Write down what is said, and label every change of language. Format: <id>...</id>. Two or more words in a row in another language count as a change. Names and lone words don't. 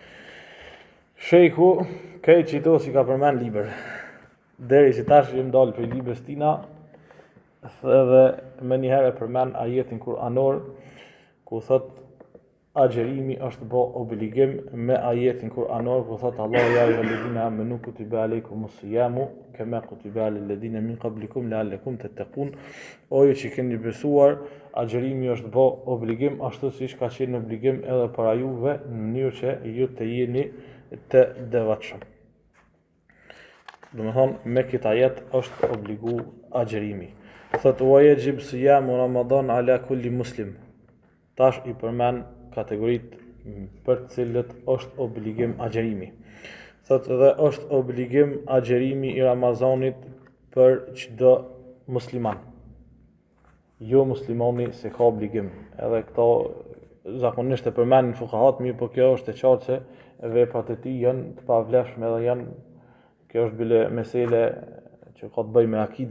<sq>Shejku krejt qito si ka përmend liber. Deri që tash jem dalë për libres tina edhe me njëherë përmend ajetin kuranor ku thot agjërimi është bë obligim me ajetin kuranor ku thot Allahu</sq> <ar>يا أيها الذين آمنوا كتب عليكم الصيام كما كتب على الذين من قبلكم لعلكم تتقون.</ar> <sq>O ju që keni besuar, agjërimi është bë obligim ashtu siç ka qenë obligim edhe para juve në mënyrë që ju të jeni të devotshëm. Do të thonë me këtë ajet është obligu agjërimi.</sq> <ar>Thot واجب صيام رمضان على كل مسلم.</ar> <sq>Tash i përmend kategoritë për të cilët është obligim agjërimi. Thot edhe është obligim agjërimi i Ramazanit për çdo musliman. Jo muslimani se ka obligim. Edhe këto zakonisht e përmendin fuqahat, mirë, po kjo është e qartë se veprat e tij janë të pavlefshme edhe kjo është bile mesele që ka të bëjë me akide.</sq>